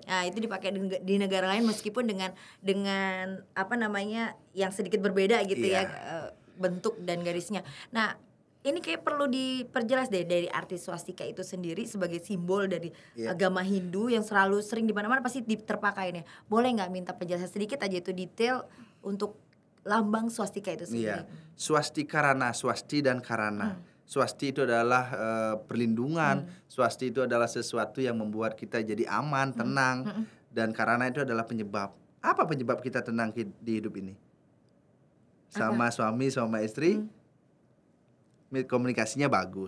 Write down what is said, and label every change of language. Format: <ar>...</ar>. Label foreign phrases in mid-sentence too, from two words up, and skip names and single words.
<id>Nah, itu dipakai di negara lain meskipun dengan apa namanya yang sedikit berbeda gitu ya bentuk dan garisnya. Nah, ini kayak perlu diperjelas deh dari arti swastika itu sendiri sebagai simbol dari agama Hindu yang selalu sering di mana-mana pasti terpakai nih. Boleh nggak minta penjelasan sedikit aja itu detail untuk lambang swastika itu sendiri? Iya, swastika rana, swasti dan karana. Swasti itu adalah perlindungan, swasti itu adalah sesuatu yang membuat kita jadi aman, tenang, dan karana itu adalah penyebab. Apa penyebab kita tenang di hidup ini? Sama suami, sama istri, komunikasinya bagus.</id>